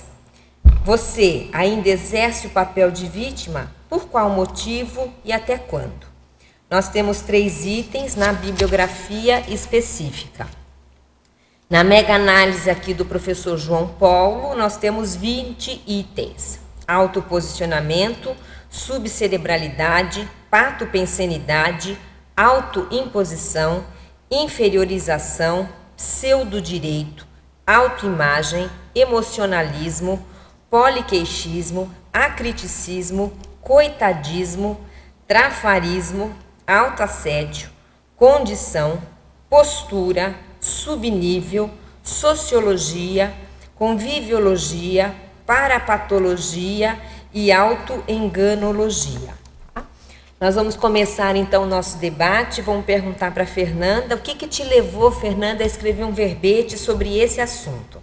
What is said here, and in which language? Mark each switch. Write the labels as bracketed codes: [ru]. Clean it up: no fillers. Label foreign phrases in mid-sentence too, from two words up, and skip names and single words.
[pt] Você ainda exerce o papel de vítima? Por qual motivo e até quando? Nós temos 3 itens na bibliografia específica. Na mega-análise aqui do professor João Paulo, nós temos 20 itens. Autoposicionamento, subcerebralidade, patopensenidade, autoimposição, inferiorização, pseudodireito, autoimagem, emocionalismo, poliqueixismo, acriticismo, coitadismo, trafarismo, autoassédio, condição, postura, subnível, sociologia, conviviologia, parapatologia e autoenganologia. Nós vamos começar então o nosso debate. Vamos perguntar para a Fernanda, o que te levou, Fernanda, a escrever um verbete sobre esse assunto?